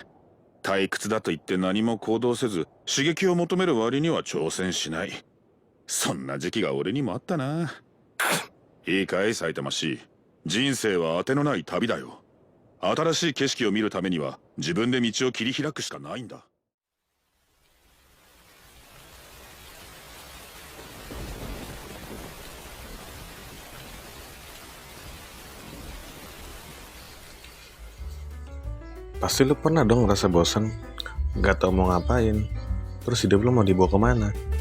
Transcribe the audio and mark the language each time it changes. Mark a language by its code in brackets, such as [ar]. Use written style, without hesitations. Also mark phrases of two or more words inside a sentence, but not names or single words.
[ja] 退屈だと言って何も行動せず刺激を求める割には挑戦しない。そんな時期が俺にもあったな。いいかい埼玉市、人生は当てのない旅だよ。新しい景色を見るためには自分で道を切り開くしかないんだ。 [id] Pasti lu pernah dong ngerasa bosan, gak tau mau ngapain, terus hidup lu mau dibawa kemana.